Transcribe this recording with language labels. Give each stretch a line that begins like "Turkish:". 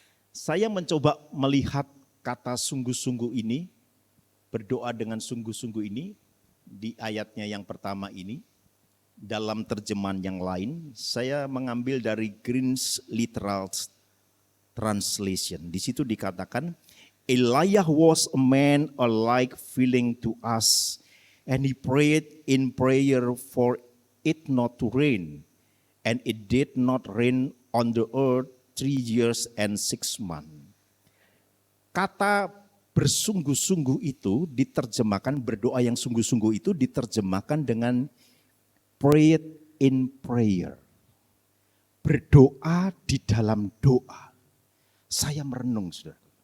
Indonesian: Saya mencoba melihat kata sungguh-sungguh ini, berdoa dengan sungguh-sungguh ini, di ayatnya yang pertama ini, dalam terjemahan yang lain, saya mengambil dari Green's Literal Translation. Di situ dikatakan,
English: Elijah was a man alike feeling to us, and he prayed in prayer for it not to rain, and it did not rain on the earth 3 years and 6 months.
Indonesian: Kata bersungguh-sungguh itu diterjemahkan, berdoa yang sungguh-sungguh itu diterjemahkan dengan
English: prayed in prayer.
Indonesian: Berdoa di dalam doa. Saya merenung, saudara.